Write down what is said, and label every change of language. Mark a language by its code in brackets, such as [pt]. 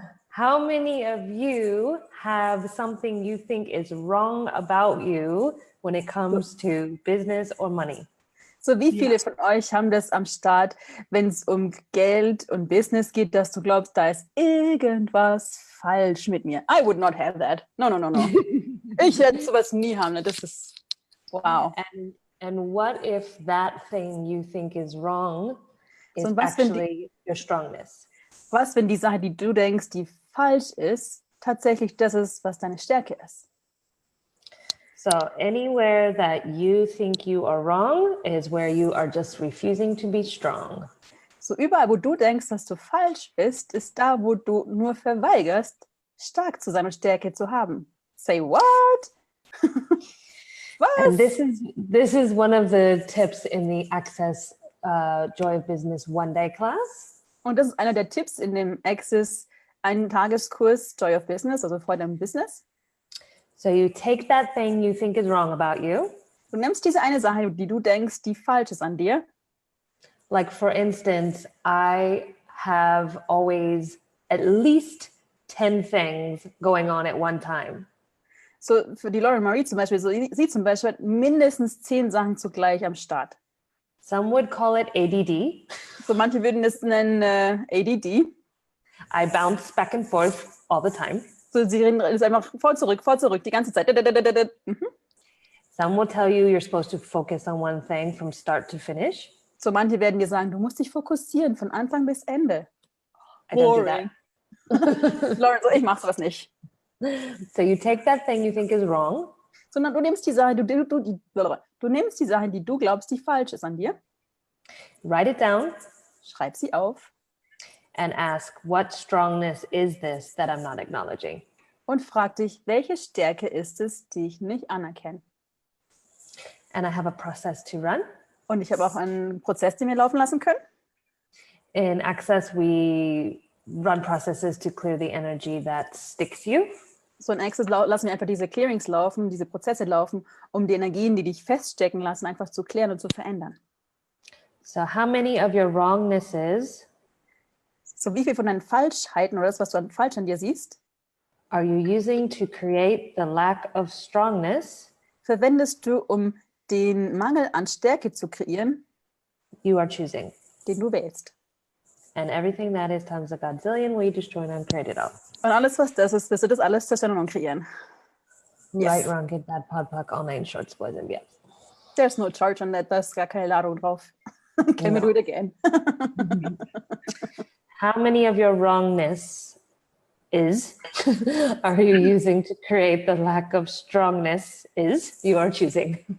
[en] how many of you have something you think is wrong about you when it comes to business or money? [de] So, wie viele von euch haben das am Start, wenn es um Geld und Business geht, dass du glaubst, da ist irgendwas falsch mit mir? [en] I would not have that. No. [de] Ich werde sowas nie haben. Das ist, wow. [en] And what if that thing you think is wrong is so, actually your strongness? [de] Was, wenn die Sache, die du denkst, die falsch ist, tatsächlich das ist, was deine Stärke ist? [en] So anywhere that you think you are wrong is where you are just refusing to be strong. [de] So überall, wo du denkst, dass du falsch bist, ist da, wo du nur verweigerst, stark zu sein und Stärke zu haben. [en] Say what? [de] Was? [en] And this is one of the tips in the Access Joy of Business one-day class. [de] Und das ist einer der Tipps in dem Access Tageskurs Joy of Business, also Freude am Business. [en] So you take that thing you think is wrong about you. [de] Du nimmst diese eine Sache, die du denkst, die falsch ist an dir. [en] Like for instance, I have always at least 10 things going on at one time. [de] So für die Lauren Marie zum Beispiel, so sie zum Beispiel hat mindestens 10 Sachen zugleich am Start. [en] Some would call it ADD. [de] So manche würden es nennen ADD. [en] I bounce back and forth all the time. [de] So sie ist einfach vor zurück, die ganze Zeit. [en] Some will tell you you're supposed to focus on one thing from start to finish. [de] So manche werden dir sagen, du musst dich fokussieren von Anfang bis Ende. [en] I don't do that. [de] Lauren, so, ich mach sowas nicht. [en] So you take that thing you think is wrong. [de] Sondern du nimmst die Sache, du nimmst die Sache, die du glaubst, die falsch ist an dir. [en] Write it down. [de] Schreib sie auf. [en] And ask, what strongness is this that I'm not acknowledging? [de] Und frag dich, welche Stärke ist es, die ich nicht anerkenne? [en] and I have a process to run. [de] Und ich habe auch einen Prozess, den wir laufen lassen können. [en] In Access, we run processes to clear the energy that sticks you. [de] So in Access lassen wir einfach diese Clearings laufen, diese Prozesse laufen, um die Energien, die dich feststecken lassen, einfach zu klären und zu verändern. [en] So how many of your wrongnesses [de] So wie viel von deinen Falschheiten oder das, was du falsch an dir siehst, [en] are you using to create the lack of strongness [de] verwendest du, um den Mangel an Stärke zu kreieren, [en] you are choosing? [de] den du wählst. [en] And everything that is times a godzillion, we destroy and create it all. [de] Und alles, was das ist, wirst du das alles zerstören und kreieren. [en] Yes. Right, wrong, good, bad, pod, puck, all nine shorts, boys and beyonds. There's no charge on that. [de] Da ist gar keine Ladung drauf. [en] Can we do it again? How many of your wrongness are you using to create the lack of strongness you are choosing?